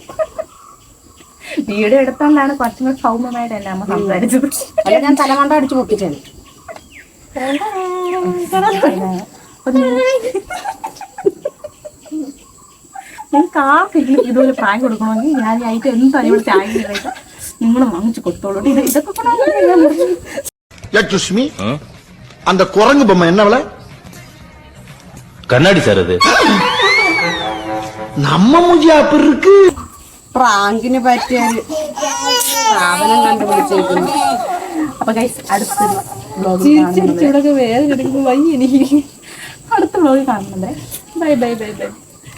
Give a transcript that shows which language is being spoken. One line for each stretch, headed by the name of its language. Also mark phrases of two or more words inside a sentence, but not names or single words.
Malayalam: വീഡിയോ എടുത്തോണ്ടാണ് കുറച്ചും കൂടി സൗമ്യമായിട്ട് എന്നെ അമ്മ സംസാരിച്ചത്. അല്ല ഞാൻ തലമണ്ട അടിച്ചു പൊട്ടിച്ചത്. നിങ്ങൾക്ക് ആർക്കെങ്കിലും ഇതുപോലെ പ്രാങ്ക് കൊടുക്കണമെങ്കിൽ ഞാൻ ആയിട്ട് എന്തായാലും ഇവിടെ ചായ നിങ്ങൾ വാങ്ങിച്ചു കൊടുത്തോളൂ. ഇതൊക്കെ
Tamil: சுஷ்மி அந்த குரங்கு பொம்மை என்னவள கண்ணாடி சார் அது நம்ம மூஞ்சி அப்படி இருக்கு.
Malayalam: പ്രാങ്കിന് പറ്റിയ ഒരു സാധനം കണ്ടുപിടിച്ചിരിക്കുന്നു. അപ്പൊ ഗൈസ് അടുത്തൊരു വ്ലോഗ് വേദന എടുക്കുമ്പോൾ വയ്യ എനിക്ക്. അടുത്ത വ്ലോഗ് കാണുന്നുണ്ട്.
English: bye bye bye bye.